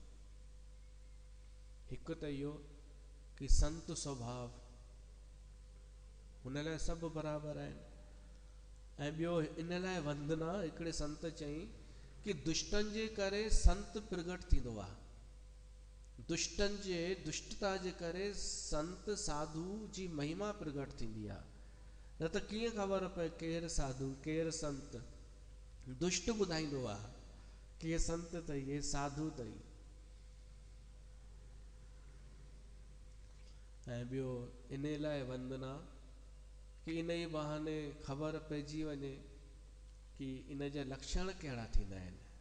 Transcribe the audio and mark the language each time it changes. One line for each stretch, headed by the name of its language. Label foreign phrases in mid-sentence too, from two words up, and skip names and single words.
Sindhi: हिकु त इहो कि संत स्वभाव, हुन लाइ सभु बराबरि आहिनि। ऐं ॿियो इन लाइ वंदना, हिकिड़े संत चई कि दुष्टनि जे करे संत प्रगट थींदो आहे। दुष्टनि जे दुष्टता जे करे संत साधु जी महिमा प्रगट थींदी आहे। न त कीअं ख़बर पए केरु साधु केरु संत। दुष्ट ॿुधाईंदो आहे कि हे संत अथई, हे साधु अथई। ऐं ॿियो इन लाइ वंदना कि इन ई बहाने ख़बर पइजी वञे कि इन जा लक्षण कहिड़ा थींदा आहिनि।